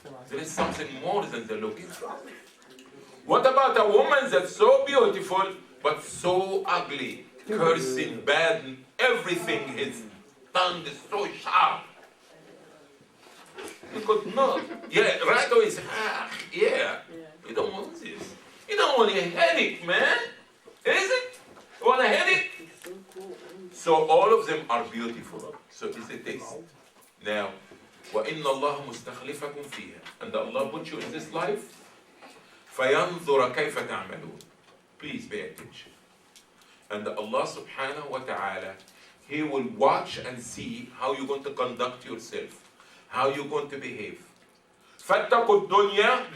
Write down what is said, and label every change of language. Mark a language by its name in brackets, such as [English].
[English] There is something more than the looking. What about a woman that's so beautiful but so ugly, cursing, bad, everything, his tongue is so sharp? You could not. Yeah, right away say, yeah, you don't want this. You don't want a headache, man. Is it? You want a headache? So all of them are beautiful. So it's a test. [Arabic] Now, وَإِنَّ اللَّهَ مُسْتَخْلِفَكُمْ فِيهَا. [English] And Allah put you in this life. [Arabic] فَيَنْظُرَ كَيْفَ تَعْمَلُونَ. [English] Please pay attention. And Allah subhanahu wa ta'ala, He will watch and see how you're going to conduct yourself, how you're going to behave. [Arabic] فَاتَّقُوا الدُّنْيَا.